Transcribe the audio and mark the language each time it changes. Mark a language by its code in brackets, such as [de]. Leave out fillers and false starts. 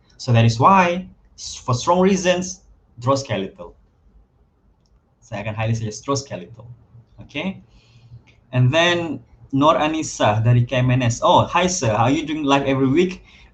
[en] So that is why, for strong reasons, draw skeletal. [ms] Saya akan highlight saja draw skeletal. Okay. [en] And then Nur Anissa dari KMNS. Oh, hi sir, how are you doing live every week?